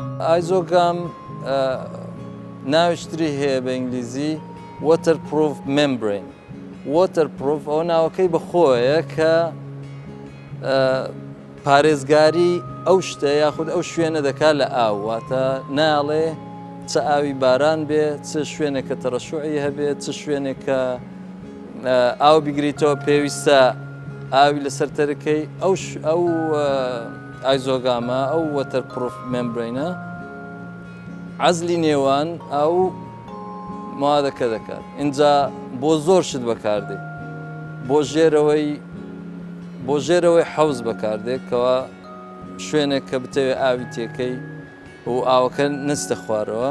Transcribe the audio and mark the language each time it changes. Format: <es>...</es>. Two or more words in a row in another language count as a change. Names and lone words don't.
<ckb>ئایزۆگام ناویشتری هەیە بە ئینگلیزی</ckb> <en>waterproof membrane.</en> <ckb>waterproof ئەو ناوەکەی بەخۆیە کە پارێزگاری ئەو شتە یاخود ئەو شوێنە دەکات لە ئاو، واتە ناڵێ چ ئاوی باران بێ، چ شوێنێک کە تەڕەشوعی هەبێت، چ شوێنێک کە ئاو بیگریتەوە پێویستە ئاوی لەسەر تەرەکەی ئەو ئایزۆگامە ئەو</ckb> <en>waterproof membrane</en> <ckb>عەزلی نێوان ئەو موادەکە دەکات. اینجا بۆ زۆر شت بەکاردێ، بۆ ژێرەوەی حەوز بەکاردێت کەوا شوێنێک کە بتەوێت ئاوی تێکەی و ئاوەکە نستە خوارەوە.</ckb>